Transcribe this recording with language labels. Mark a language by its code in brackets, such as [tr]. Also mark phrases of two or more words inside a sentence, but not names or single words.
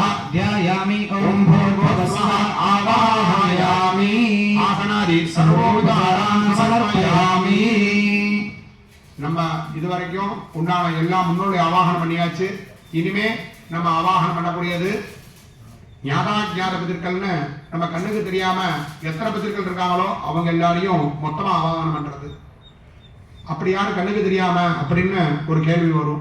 [sa] ध्यायामि ओम भूर्भुवः स्वः आवाहयामि आसनादि सर्वोपचारान् समर्पयामि [ta] நம்ம இதுவரைக்கும் உண்டான எல்லா முன்னோடி ஆவாகனம் பண்ணியாச்சு. இனிமே நம்ம ஆவாகனம் பண்ணக்கூடியது ஞாதாஜ்ஞாத பிதர்கள்னு நம்ம கண்ணுக்கு தெரியாம எத்தனை பிதர்கள் இருக்காங்களோ அவங்க எல்லாரையும் மொத்தமா ஆவாகனம் பண்றது. அப்படி யாரும் கண்ணுக்கு தெரியாம அப்படின்னு ஒரு கேள்வி வரும்.